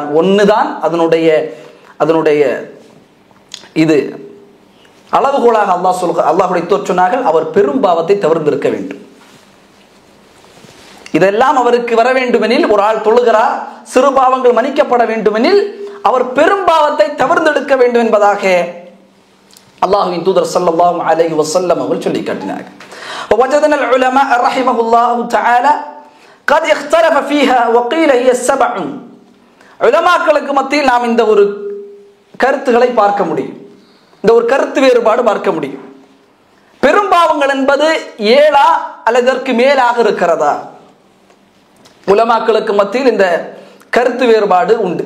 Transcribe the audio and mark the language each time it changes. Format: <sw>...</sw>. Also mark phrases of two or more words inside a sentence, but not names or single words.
<ta>ஒன்றுதான் அதனுடைய இது அளவுகோலாக அல்லாஹ்வுடைய தூதர் சொன்னார்கள், அவர் பெரும் பாவத்தை தவிர்த்திருக்க வேண்டும். இதெல்லாம் அவருக்கு வர வேண்டுமெனில், ஒரு ஆள் தொழுகிறார், சிறு பாவங்கள் மன்னிக்கப்பட வேண்டுமெனில் அவர் பெரும் பாவத்தை தவிர்த்தெடுக்க வேண்டும் என்பதாக அல்லாஹ்வின் தூதர்</ta> <ar>صلى الله عليه وسلم</ar> <ta>அவர்கள் சொல்லி காட்டினார்கள்.</ta> <ar>ووجدنا العلماء رحمه الله تعالى قد اختلف فيها وقيل هي 7.</ar> <ta>உலமாக்களுக்கு மத்தியில் நாம் இந்த ஒரு கருத்துக்களை பார்க்க முடியும், இந்த ஒரு கருத்து வேறுபாடு பார்க்க முடியும். பெரும்பாவங்கள் என்பது 7 அல்லது இதற்கு மேலாக இருக்கிறதா? உலமாக்களுக்கு மத்தியில் இந்த கருத்து வேறுபாடு உண்டு.</ta>